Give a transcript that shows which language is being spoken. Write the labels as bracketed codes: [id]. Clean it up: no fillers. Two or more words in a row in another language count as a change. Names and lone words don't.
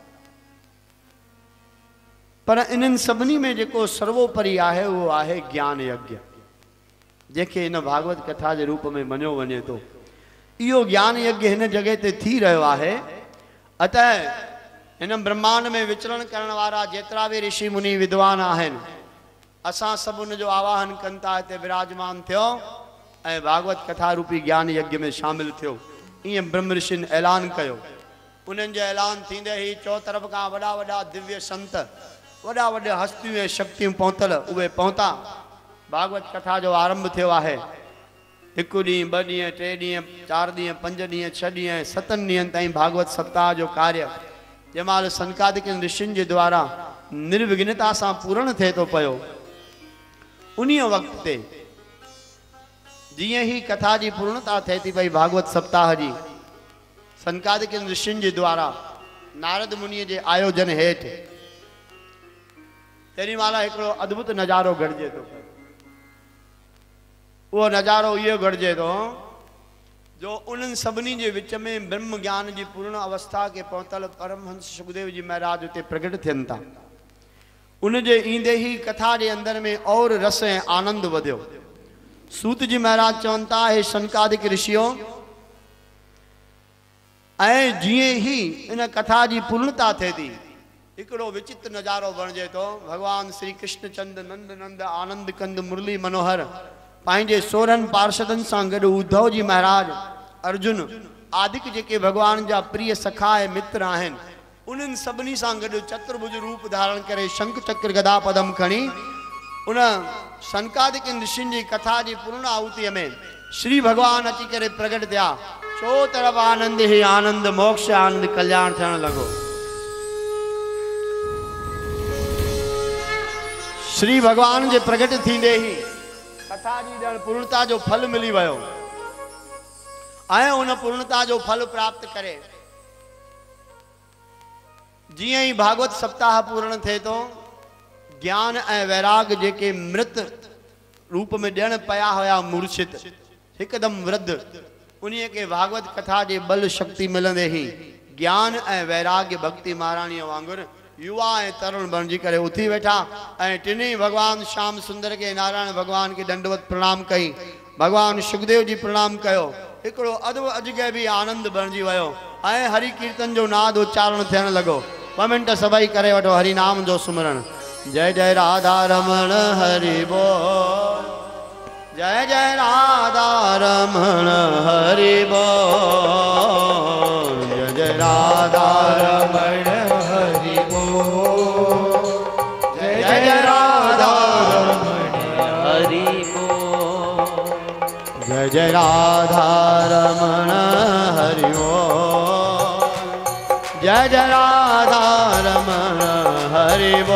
[sd] पर इन सभिनी में जो सर्वोपरि है वो है ज्ञान यज्ञ जेके इन भागवत कथा के रूप में मनो वने तो यो ज्ञान यज्ञ इन जगह ते थी रहो है। अतः इन ब्रह्मांड में विचरण करने वाला जेतरा भी ऋषि मुनि विद्वान आहिनि असां सब उन जो आवाहन कंता इते विराजमान थियो ऐं भागवत कथा रूपी ज्ञान यज्ञ में शामिल थियो। इं ब्रह्म ऋषिन ऐलान किया। उन्हनि जो ऐलान थींदे ही चौतरफ का वड़ा वड़ा दिव्य संत वड़ा वड़ा हस्तियों ऐं शक्तियों पहुतल उहे पहुता। भागवत कथा जो आरंभ थियो है। 1 ॾींहुं 2 ॾींहं 3 ॾींहं 4 ॾींहं 5 ॾींहं 6 ॾींहं 7 ॾींहंनि ताईं भागवत सप्ताह जो कार्य जंहिंमहिल सनकादिक ऋषिनि जे द्वारा निर्विघ्नता सां पूर्ण थिए थो पियो। उन्हीं वक्त ते जीअं ही कथा की पूर्णता थे थी पई भागवत सप्ताह की सनकादिक ऋषिनि जे द्वारा नारद मुनि के आयोजन हेठ तेरी माला एकड़ो अद्भुत नजारो घड़जे तो। वो नजारो ये घड़जे तो जो उन सभिनी के विच में ब्रह्म ज्ञान की पूर्ण अवस्था के पहुतल परमहंस सुखदेव जी महाराज उते प्रकट थियन था। उनके ईंदे ही कथा के अंदर में और रस ऐं आनंद वधियो। सूत जी महाराज चवंता है सनकादिक ऋषियों ऐं जीअं ही इन कथा की पूर्णता थे थी एकड़ो विचित्र नजारो बणजे तो। भगवान श्री कृष्ण चंद नंद नंद आनंद कंद मुरली मनोहर पांजे 16 पार्षदन सां गॾु उद्धव जी महाराज अर्जुन आदिक जेके भगवान जा प्रिय सखा ऐं मित्र आहिनि उन्हनि सभिनी सां गॾु चतुर्भुज रूप धारण करे शंख चक्र गदा पदम खणी उन सनकादिक ऋषिनि जी कथा जी पूर्ण आहुति में श्री भगवान अची करे प्रकट थिया। चो तरफ आनंद ही आनंद मोक्ष आनंद कल्याण थियण लॻो। श्री भगवान जे प्रगट थींदे ही कथा जी ॼण पूर्णता जो फल मिली वयो ऐं उन पूर्णता जो फल प्राप्त करे जिए ही भागवत सप्ताह पूर्ण थे तो ज्ञान ए वैराग जेके मृत रूप में ॾियण पया हुआ मूर्छित एकदम वृद्ध उन्हीं के भागवत कथा जे बल शक्ति मिलंदे ही ज्ञान ए वैराग्य भक्ति महाराणी वांगुर युवा ए तरुण बणजी करे उठी वेठा ए टिनी भगवान श्याम सुंदर के नारायण भगवान के दंडवत प्रणाम कई भगवान सुखदेव जी प्रणाम कयो एकड़ो अदब अजगे भी आनंद बणजी वयो ए हरि कीर्तन जो नाद उच्चारण थियण लगो 2 मिनट सभई करे वठो हरि नाम जो सुमरण [hi] जय जय राधा रमण हरि बोल जय जय राधा रमण हरि बोल जय जय राधा रमण हरि बोल जय जय राधा रमण हरि बोल जय जय राधा रमण हरि बोल जय जय राधा रमण हरि